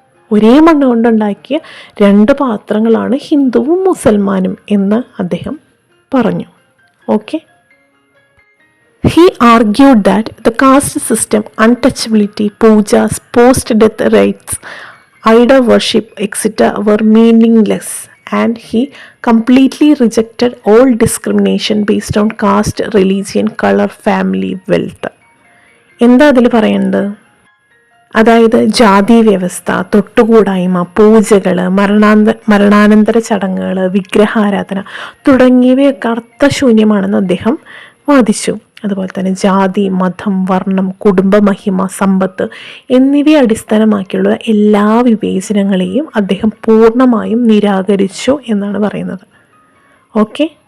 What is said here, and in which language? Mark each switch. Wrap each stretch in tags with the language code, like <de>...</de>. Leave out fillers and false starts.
<ml>ഒരേ മണ്ണ് കൊണ്ടുണ്ടാക്കിയ 2 പാത്രങ്ങളാണ് ഹിന്ദുവും മുസൽമാനും എന്ന് അദ്ദേഹം പറഞ്ഞു. Okay.</ml> <en>He argued that the caste system, untouchability, pujas, post-death rites, idol worship, etc. were meaningless, and he completely rejected all discrimination based on caste, religion, color, family, wealth.</en> <ml>എന്താ അതിൽ പറയുന്നത്? അതായത് ജാതി വ്യവസ്ഥ, തൊട്ടുകൂടായ്മ, പൂജകൾ, മരണാനന്തര ചടങ്ങുകൾ, വിഗ്രഹാരാധന തുടങ്ങിയവയൊക്കെ അർത്ഥശൂന്യമാണെന്ന് അദ്ദേഹം വാദിച്ചു. അതുപോലെ തന്നെ ജാതി, മതം, വർണ്ണം, കുടുംബമഹിമ, സമ്പത്ത് എന്നിവയെ അടിസ്ഥാനമാക്കിയുള്ള എല്ലാ വിവേചനങ്ങളെയും അദ്ദേഹം പൂർണ്ണമായും നിരാകരിച്ചു എന്നാണ് പറയുന്നത്. ഓക്കെ.</ml>